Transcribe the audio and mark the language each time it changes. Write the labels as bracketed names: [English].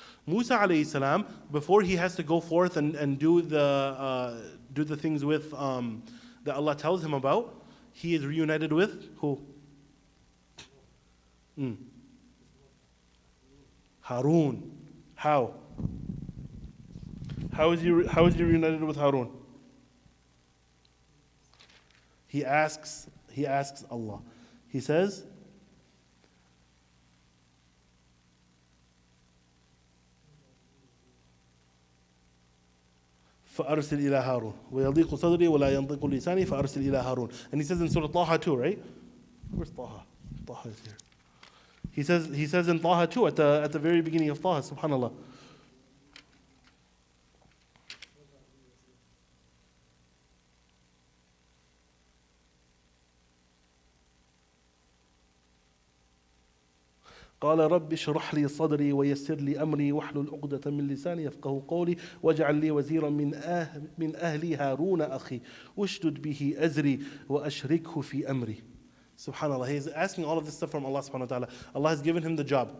[English] Musa alayhi salam, before he has to go forth and do the things with that Allah tells him about, he is reunited with who? Harun. How? How is he reunited with Harun? He asks Allah. He says, [Arabic] فأرسل إلى هارون ويضيق صدري ولا ينطق لساني فأرسل إلى هارون. [English] And he says in Surah Taha too, right? Where's Taha? Taha is here. He says in Taha too, at the very beginning of Taha, subhanallah. [Arabic] قال رب اشرح لي صدري ويسر لي أمري واحلل عقدة من لساني يفقهوا قولي واجعل لي وزيرا من أهلي هارون أخي واشدد به أزري وأشركه في أمري. [English] Subhanallah, he's asking all of this stuff from Allah subhanahu wa ta'ala. Allah has given him the job.